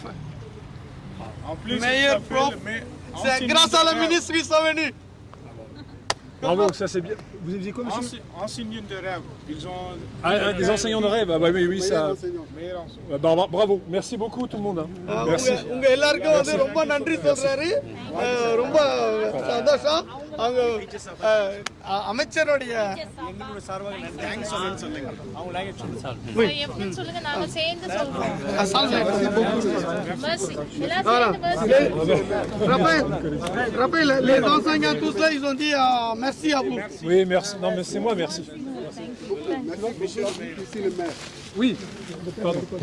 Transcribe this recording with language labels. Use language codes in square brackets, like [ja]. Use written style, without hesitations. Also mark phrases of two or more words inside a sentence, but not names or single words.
[fr] En plus, Meilleurs profs. C'est grâce à la ministre qu'ils sont venus. Bravo, ça c'est bien. Vous avez dit quoi, monsieur? Enseignants de rêve. Ils ont Des enseignants de rêve. Ah bah oui, ça. Bravo, merci beaucoup tout le monde. Merci. [ta] உங்க எல்லாருக்கும் வந்து ரொம்ப நன்றி சொல்றாரு. ரொம்ப சந்தோஷம். அவங்க அமைச்சருடைய [fr] Raphaël, les enseignants tous là, ils ont dit merci à vous. Oui, merci. Non, mais c'est moi, merci. Oui. Pardon.